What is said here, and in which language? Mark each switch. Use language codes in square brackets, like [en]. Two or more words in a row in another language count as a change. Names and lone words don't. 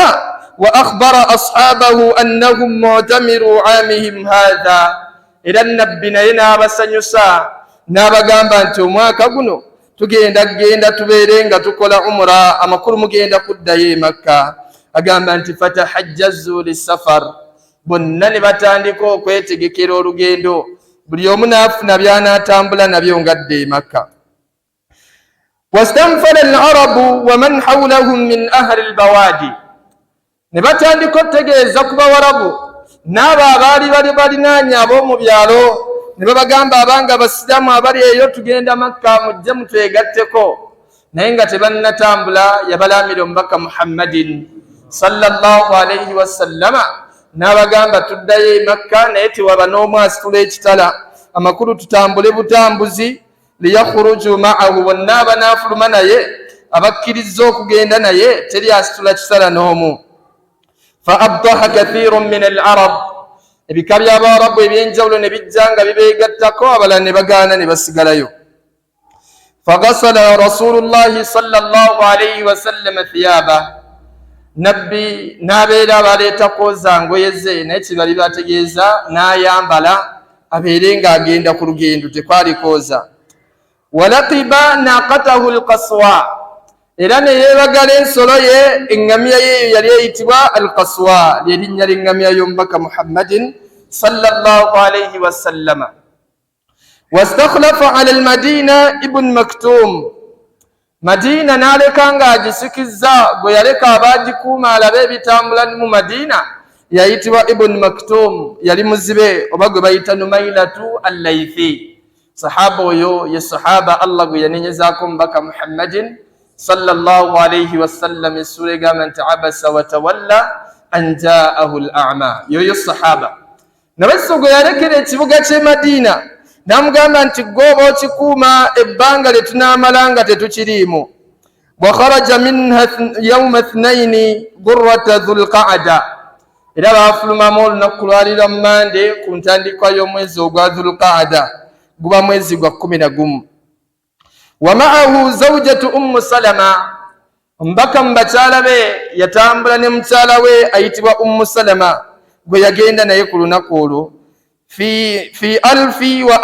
[ar] وأخبر أصحابه أنهم معتمرو عامهم هذا, [lg] era nabbi naye n'abasanyusa n'abagamba nti omwaka guno tugenda tubeere nga tukola umra, amakulu mugenda kuddayo e Makka. Agamba nti [ar] فتجهزوا للسفر, [lg] bonna ne batandika okwetegekera olugendo, buli omu n'afuna by'anaatambula nabyo ngadda e Makka. [ar] واستنفر العرب ومن حولهم من أهل البوادي, [lg] ne batandika otegeeza ku bawarabu n'abo abaali balinaanye ab'omu byalo, ne babagamba abanga abasiraamu abali eyo tugenda Makka mujje mutwegatteko, naye nga tebannatambula. Yabalamira omubaka Muhammadin [ar] صلى الله عليه وسلم [lg] n'abagamba tuddayo e Makka, naye tewaba n'omu asitula ekitala, amakulu tutambule butambuzi. [ar] ليخرج معه, [lg] bonna abanaafuluma naye abakkiriza okugenda naye teri asitula kitala n'omu. [ar] فأبطأ كثير من العرب, [lg] ebika by'abawarabu ebyenjawulo ne bijja nga bibeegattako, abalala ne bagaana ne basigalayo. [ar] فغسل رسول الله صلى الله عليه وسلم ثيابا, [lg] nabbi n'abeera abaleeta kwoza ngoye ze, naye kibali bategeeza n'ayambala abeere ng'agenda ku lugendo, tekwali kwoza. [ar] ولقب ناقته القصواء, [lg] era ne yeebagala ensolo ye, eŋŋamiya ye yali eyitibwa alqaswa, lyerinnya ly'eŋŋamiya y'omubaka Muhammadin [ar] صلى الله عليه وسلم. واستخلف على المدينة ابن مكتوم, [lg] Madina n'aleka ng'agisikizza, gwe yaleka abaagikuuma alabe ebitambula mu Madina yayitibwa Ibn Maktum, yali muzibe oba gwe bayita Numailatu al-Laythi. Sahaba oyo ye sahaba Allah gwe yanenyezaako omubaka Muhammadin [ar] صلى الله عليه وسلم, [lg] essura egamba nti [ar] عبس وتولى أن جاءه الأعمى, [lg] yoyo sahaba. Nabese gwe yalekera ekibuga ky'e Madina n'amugamba nti gw'oba okikuuma ebbanga lye tunaamala nga tetukiriimu. [ar] وخرج منها يوم اثنين غرة ذي القعدة, [lg] era baafulumamu olunaku lwalira Mande ku ntandikwa y'omwezi ogwa Dhulqa'da, guba mwezi gwa 11. [ar] ومعه زوجة سلمة, [lg] omubaka mu bakyala be yatambula ne mukyala we ayitibwa Salama, gwe yagenda naye ku lunaku olwo.